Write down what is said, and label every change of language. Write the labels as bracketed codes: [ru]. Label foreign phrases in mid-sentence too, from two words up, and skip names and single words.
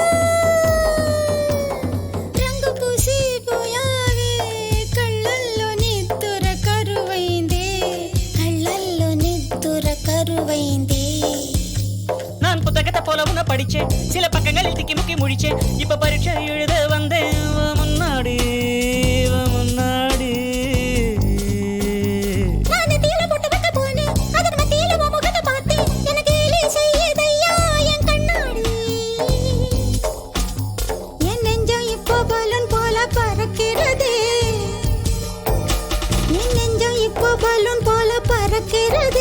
[te] రంగు పూసి పోయావే కళ్ళల్లో నిద్దుర కరువైందే కళ్ళల్లో నిద్దుర కరువైందే [ta] நான் புத்தகத்தை போல உன்னை படிச்சேன் சில பக்கங்களில் திக்கி முக்கி முடிச்சேன் இப்ப பரீட்சை எழுத வந்தேன் வா முன்னாடி வா முன்னாடி நானே தீல போட்டு வைக்க போனேன் அதன் மத்தியில உன் முகத்தை பார்த்தேன் எனக்கு கேலி செய்யுதையா என் கண்ணாடி என் நெஞ்சம் இப்போ பலூன் போல பறக்கிறதே என் நெஞ்சம் இப்போ பலூன் போல பறக்கிறதே